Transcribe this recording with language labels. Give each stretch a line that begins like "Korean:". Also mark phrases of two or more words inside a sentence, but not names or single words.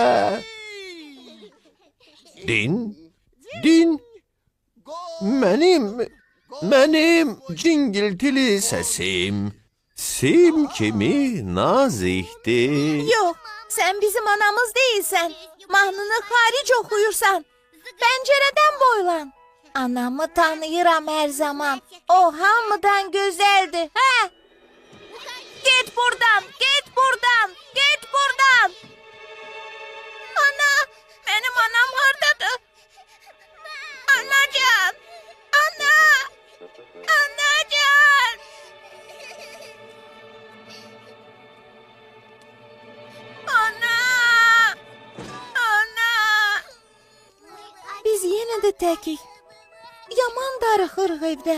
Azerbaijani: Din, mənim cingiltili səsim. Sim kimi nazikdir. Yox, sən bizim anamız deyilsən. Mahnını xaric oxuyursan. Pəncərədən boylan. Anamı tanıyıram hər zaman. O hamıdan gözəldir. Hə?
Turkish: Git buradan. Git buradan. Git buradan. Ana, benim anam hardadır?
Azerbaijani: Anacan. Ana. Anacan! Ana! Ana! Biz yenə də təkik. Yaman darıxırıq evdə.